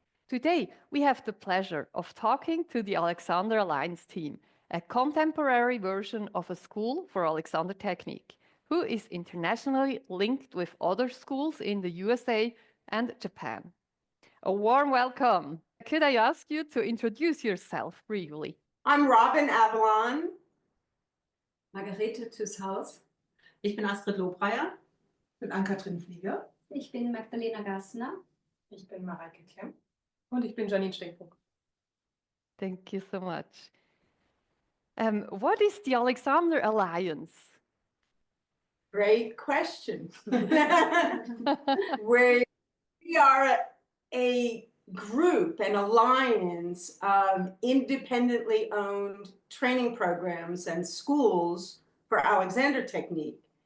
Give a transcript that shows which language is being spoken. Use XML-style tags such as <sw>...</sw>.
<en>Today, we have the pleasure of talking to the Alexander Alliance team, a contemporary version of a school for Alexander technique, who is internationally linked with other schools in the USA and Japan. A warm welcome. Could I ask you to introduce yourself briefly? I'm Robyn Avalon. Margarete Tüshaus.</en> <de>Ich bin Astrid Lobreyer. Ich bin Ann-Kathrin Fliege. Ich bin Magdalena Gassner. Ich bin Mareike Klemm. Und ich bin Janine Stenbruck.</de> <en>Thank you so much. What is the Alexander Alliance? Great question. We are a group, an alliance of independently owned training programs and schools for Alexander technique.</en>